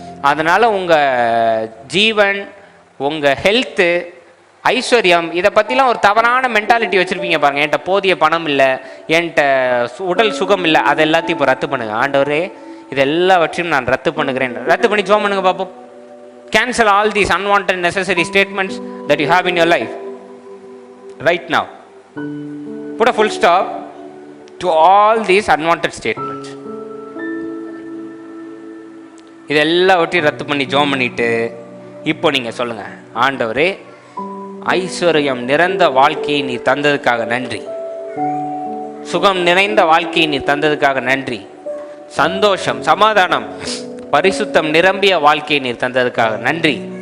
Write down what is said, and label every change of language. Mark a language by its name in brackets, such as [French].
[Tamil] அதனால உங்க ஜீவன், உங்க ஹெல்த்து, ஐஸ்வர்யம், இதை பற்றிலாம் ஒரு தவறான மென்டாலிட்டி வச்சுருப்பீங்க பாருங்கள். என்கிட்ட போதிய பணம் இல்லை, என்கிட்ட உடல் சுகம் இல்லை, அதை எல்லாத்தையும் இப்போ ரத்து பண்ணுங்க. ஆண்டவரே, இது எல்லாவற்றையும் நான் ரத்து பண்ணுகிறேன். ரத்து பண்ணி ஜெபம் பண்ணுங்க பார்ப்போம். [English] Cancel all these unwanted necessary statements that you have in your life right now. Put a full stop to all these unwanted statements. [Tamil] இது எல்லாவற்றையும் ரத்து பண்ணி ஜெபம் பண்ணிட்டு இப்போ நீங்க சொல்லுங்க, ஆண்டவரே, ஐஸ்வர்யம் நிறைந்த வாழ்க்கையை நீ தந்ததுக்காக நன்றி, சுகம் நிறைந்த வாழ்க்கையை நீ தந்ததுக்காக நன்றி, சந்தோஷம், சமாதானம், பரிசுத்தம் நிரம்பிய வாழ்க்கையை நீர் தந்ததுக்காக நன்றி.